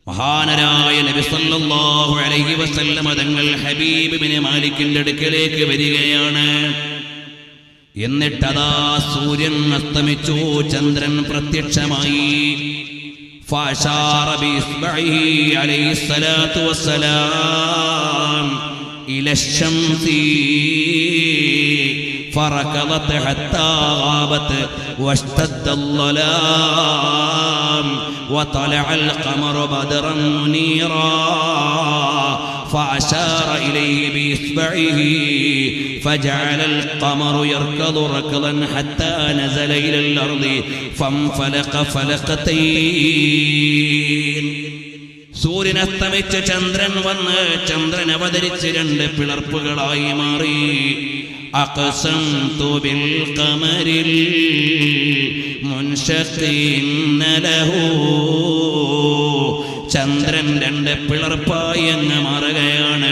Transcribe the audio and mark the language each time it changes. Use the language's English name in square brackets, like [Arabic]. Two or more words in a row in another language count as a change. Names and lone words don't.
[Malayalam] മഹാനരായ നബി [Arabic] صلى الله عليه وسلم [Malayalam] തങ്ങൾ ഹബീബ് ബിൻ മാലിക്കിന്റെ അടുക്കലേക്ക് വരികയാണ്. എന്നിട്ടതാ സൂര്യൻ അസ്തമിച്ചു, ചന്ദ്രൻ പ്രത്യക്ഷമായി. [Arabic] فأشار بإصبعه عليه الصلاة والسلام إلى الشمس فركضت حتى غابت واشتد الظلام وطلع القمر بدرا منيرا فأشار إليه بإصبعه فجعل القمر يركض ركضا حتى نزل إلى الأرض فانفلق فلقتين. [Malayalam] സൂര്യൻ അസ്തമിച്ച് ചന്ദ്രൻ വന്ന് ചന്ദ്രൻ അവതരിച്ച് രണ്ട് പിളർപ്പുകളായി മാറി. [Arabic] أقسمت بالقمر المنشق له, [Malayalam] ചന്ദ്രൻ രണ്ട് പിളർപ്പായി അങ്ങ് മാറുകയാണ്.